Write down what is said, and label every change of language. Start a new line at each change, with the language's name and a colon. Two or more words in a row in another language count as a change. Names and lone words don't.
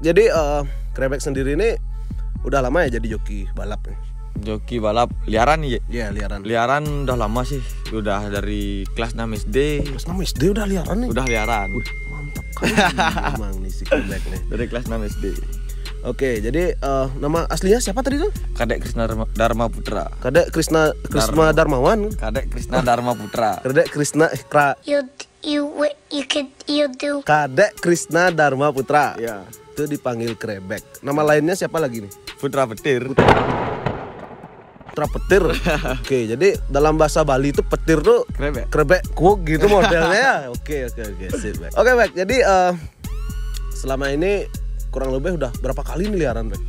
Indonesian: Jadi Krebex sendiri ini udah lama ya jadi joki balap nih? Joki balap liaran nih, ya? Iya, liaran. Liaran udah lama sih. Udah dari kelas 6 SD. Kelas 6 SD udah liaran nih? Udah liaran. Mantap kan. Emang nih si Krebex nih. Dari kelas 6 SD. Oke, jadi nama aslinya siapa tadi tuh? Kadek Krisna Dharma Putra. Kadek Krisna Darmawan. Kadek Krisna Dharma Putra. Kadek Krisna Kadek Krisna Dharma Putra. Iya. Itu dipanggil Krebex. Nama lainnya siapa lagi nih? Putra Petir. Putra Petir. Oke, jadi dalam bahasa Bali itu petir tuh Krebex kuk gitu modelnya ya. Oke, sip, Bek. Oke, Bek. Jadi selama ini kurang lebih udah berapa kali nih liaran, Bek?